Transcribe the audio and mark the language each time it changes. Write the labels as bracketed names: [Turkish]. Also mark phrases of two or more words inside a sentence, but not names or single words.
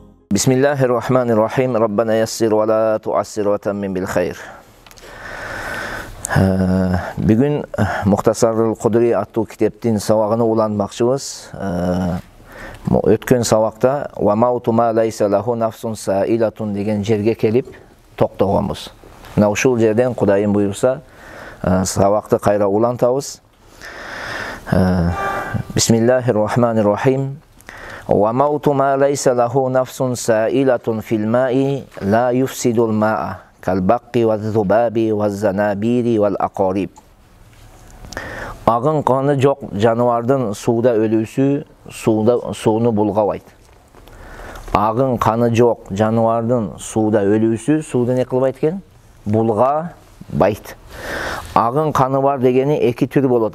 [Arabic] Bismillahirrahmanirrahim. ربنا يسر ولا تعسر وتمم بالخير. [Kyrgyz] Бүгүн Мухтасарул Кудри аттуу китептин сабагына уланмакчыбыз. Өткөн сабакта [Arabic] "وموت ما ليس له نفس سائلة" [Kyrgyz] деген жерге келип токтогонбуз. Мына ушул жерден Кудайым буйрса сабакты кайра улантабыз. [Arabic] Bismillahirrahmanirrahim. "وموت ما ليس له نفس سائلة في الماء لا يفسد الماء كالبق والذباب والزنابير والعقارب." [Kyrgyz] Агын каны жок жаныбардын сууда өлүүсү сууну булгабайт. Агын каны жок жаныбардын сууда өлүүсү сууну не кылбайт экен? Булгабайт. Агын каны бар дегени эки түр болот.